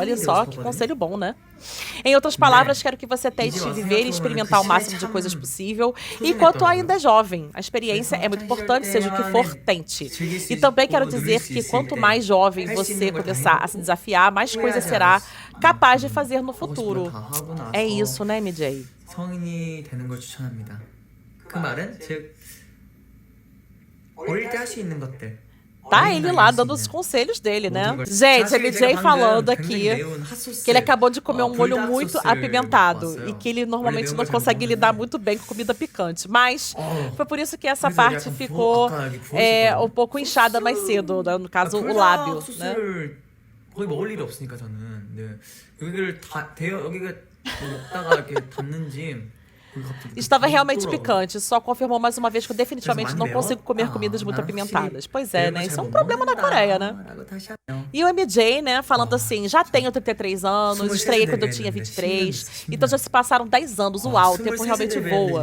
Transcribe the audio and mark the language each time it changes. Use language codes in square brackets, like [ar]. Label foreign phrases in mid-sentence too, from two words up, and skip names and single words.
[pt] Olha só, que conselho bom, né? Em outras palavras, quero que você tente viver e experimentar o máximo de coisas possível. E enquanto ainda é jovem, a experiência é muito importante, seja o que for, tente. E também quero dizer que quanto mais jovem você começar a se desafiar, mais coisas será capaz de fazer no futuro. É isso, né, MJ? [ko] 성인이 되는 걸 추천합니다. 그 말은 즉 어릴 때 할 수 있는 것들. [pt] Tá ele lá dando os conselhos dele, né? Gente, a MJ falando aqui que ele acabou de comer um molho muito apimentado e que ele normalmente não consegue lidar muito bem com comida picante. Mas foi por isso que essa parte ficou um pouco inchada mais cedo, né? No caso, o lábio, né? [ko] 거의 먹을 일이 없으니까 저는 네. 여기를 다 여기가 먹다가 이렇게 닿는지 [pt] Estava realmente picante, só confirmou mais uma vez que eu definitivamente não consigo comer comidas muito apimentadas. Pois é, né? Isso é um problema na Coreia, né? E o MJ, né, falando assim, já tenho 33 anos, estreiei quando eu tinha 23, então já se passaram 10 anos, uau, o tempo realmente voa.